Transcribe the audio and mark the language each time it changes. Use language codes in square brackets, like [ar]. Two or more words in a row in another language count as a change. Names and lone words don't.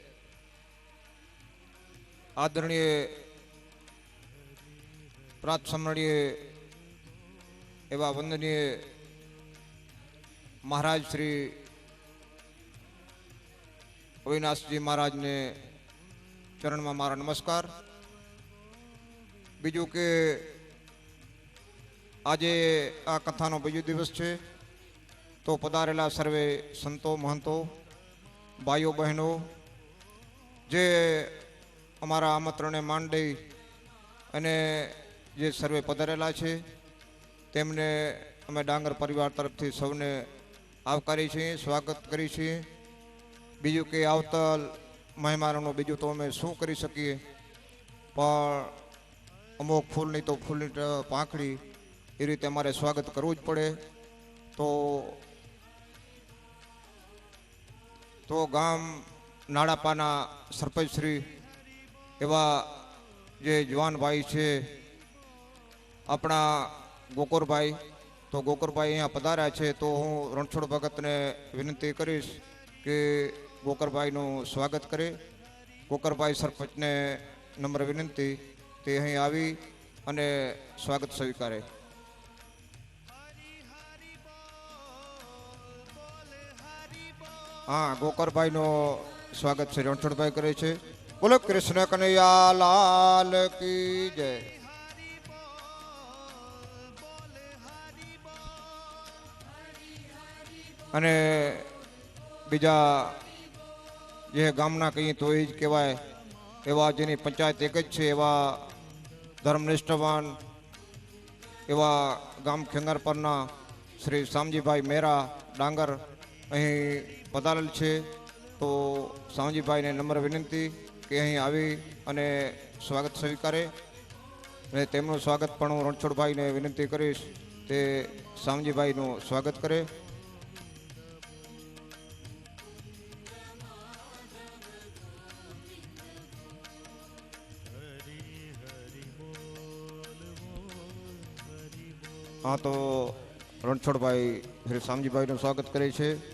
[hi] आदरणीय प्रातस्मरणीय एवं वंदनीय महाराज श्री अविनाश जी महाराज ने चरण में मारा नमस्कार. [gu] બીજુ કે આજ આ કથાનો બીજો દિવસ હૈ તો પધારેલા સર્વે સંતો મહંતો ભાઈઓ બહેનો જે અમારા આમંત્રણ માન દઈ અને જે સર્વે પધારેલા છે તેમને અમે ડાંગર પરિવાર તરફથી સૌને આવકારી છે, સ્વાગત કરી છે. બીજુ કે આવતલ મહેમાનો બીજુ તો અમે શું કરી શકીએ પણ અમુક ફૂલ નહીં તો ફૂલની પાંખડી એ રીતે અમારે સ્વાગત કરવું જ પડે. તો ગામ નાડાપાના સરપંચ શ્રી એવા જે જવાન ભાઈ છે આપણા ગોકુરભાઈ, તો ગોકુરભાઈ અહીંયા પધાર્યા છે તો હું રણછોડ ભગતને વિનંતી કરીશ કે ગોકુરભાઈનું સ્વાગત કરે. ગોકુરભાઈ સરપંચને નમ્ર વિનંતી તે અહીં આવી અને સ્વાગત સ્વીકારે. હા, ગોકરભાઈ નો સ્વાગત શ્રી રણછોડભાઈ કરે છે. [hi] बोलो कृष्ण कन्हैया लाल की जय. [gu] અને બીજા જે ગામના કહીં તો હી કહેવાય એવા જેની પંચાયત એક જ છે એવા ધર્મનિષ્ઠવાન એવા ગામ ખેંગારપરના શ્રી શામજીભાઈ મેરા ડાંગર અહીં પધારેલ છે. તો સાવજીભાઈને નમ્ર વિનંતી કે અહીં આવી અને સ્વાગત સ્વીકારે, અને તેમનું સ્વાગત પણ હું રણછોડભાઈને વિનંતી કરીશ તે સામજીભાઈનું સ્વાગત કરે. હા, તો રણછોડભાઈ શ્રી સામજીભાઈનું સ્વાગત કરે છે.